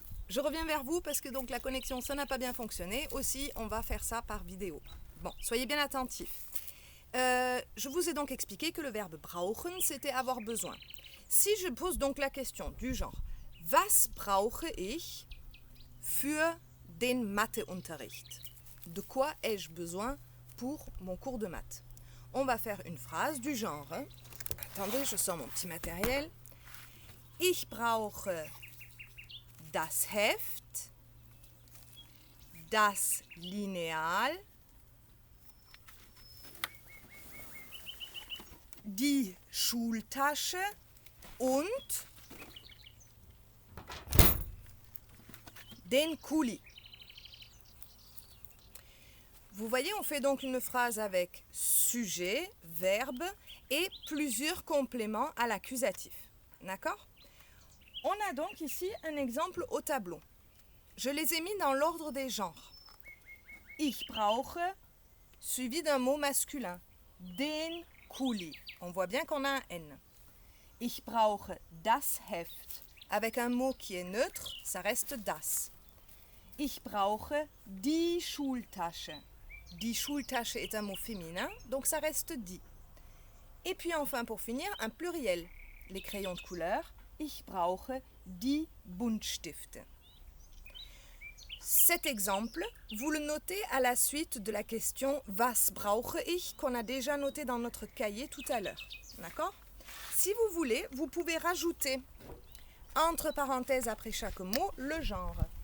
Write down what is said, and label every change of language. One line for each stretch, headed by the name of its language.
French: Je reviens vers vous parce que donc la connexion, ça n'a pas bien fonctionné. Aussi, on va faire ça par vidéo. Bon, soyez bien attentifs. Je vous ai donc expliqué que le verbe brauchen, c'était avoir besoin. Si je pose donc la question du genre
German: Was brauche ich für den Matheunterricht?
French: De quoi ai-je besoin pour mon cours de maths? On va faire une phrase du genre Attendez, je sors mon petit matériel.
German: Ich brauche das Heft, das Lineal, die Schultasche und den Kuli.
French: Vous voyez, on fait donc une phrase avec sujet, verbe et plusieurs compléments à l'accusatif. D'accord? On a donc ici un exemple au tableau. Je les ai mis dans l'ordre des genres.
German: Ich brauche,
French: suivi d'un mot masculin.
German: Den Kuli.
French: On voit bien qu'on a un N.
German: Ich brauche das Heft.
French: Avec un mot qui est neutre, ça reste das.
German: Ich brauche die Schultasche. Die Schultasche
French: est un mot féminin, donc ça reste die. Et puis enfin, pour finir, un pluriel. Les crayons de couleur.
German: Ich brauche die Buntstifte.
French: Cet exemple, vous le notez à la suite de la question
German: Was brauche ich
French: qu'on a déjà noté dans notre cahier tout à l'heure. D'accord? Si vous voulez, vous pouvez rajouter entre parenthèses après chaque mot le genre.